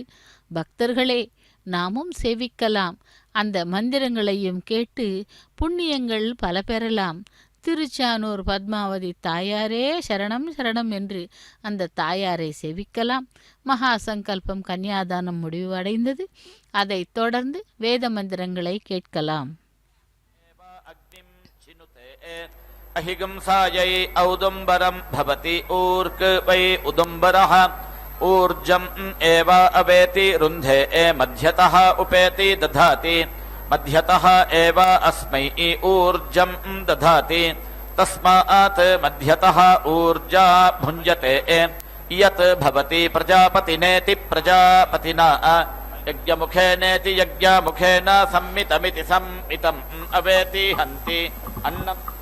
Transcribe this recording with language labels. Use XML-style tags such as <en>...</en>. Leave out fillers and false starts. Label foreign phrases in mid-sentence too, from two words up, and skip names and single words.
<ta>பக்தர்களே, நாமும் சேவிக்கலாம், அந்த மந்திரங்களையும் கேட்டு புண்ணியங்கள் பல பெறலாம். திருச்சானூர் பத்மாவதி தாயாரே சரணம் சரணம் என்று அந்த தாயாரை சேவிக்கலாம். மகா சங்கல்பம் கன்னியாதானம் முடிவடைந்தது. அதைத் தொடர்ந்து வேத மந்திரங்களை கேட்கலாம்.</ta> <sa>अहिगंसायै औदुम्बरं भवति ऊर्क वै उदुम्बरः ऊर्जम् एव अवेति रुन्धे मध्यतः उपेति दधाति मध्यतः एव अस्मै ऊर्जं दधाति तस्मात् मध्यतः ऊर्जा भुञ्जते यत् भवति प्रजापतिनेति प्रजापतिना यज्ञमुखेनेति यज्ञमुखेन सम्मितमिति सम्मितम् अवेति हन्ति अन्नम्</sa>